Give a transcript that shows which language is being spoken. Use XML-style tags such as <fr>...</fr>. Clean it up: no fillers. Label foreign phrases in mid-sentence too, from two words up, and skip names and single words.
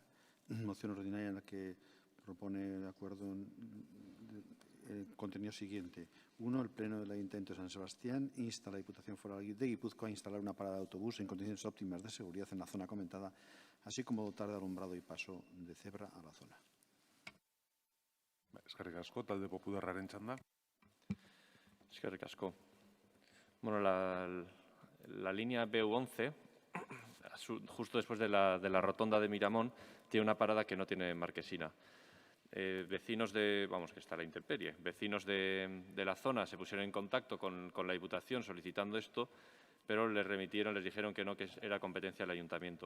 <es>Moción ordinaria en la que propone de acuerdo el contenido siguiente. 1. El Pleno del Ayuntamiento de San Sebastián insta a la Diputación Foral de Guipúzcoa a instalar una parada de autobús en condiciones óptimas de seguridad en la zona comentada, así como dotar de alumbrado y paso de cebra a la zona.</es> <eu>Eskerrik asko, talde popularraren txanda. Eskerrik asko.</eu> <es>Bueno, la línea BU11, justo después de la rotonda de Miramón, tiene una parada que no tiene marquesina. Vecinos que está a la intemperie, vecinos de la zona se pusieron en contacto con la Diputación solicitando esto, pero les dijeron que no, que era competencia del Ayuntamiento.</es>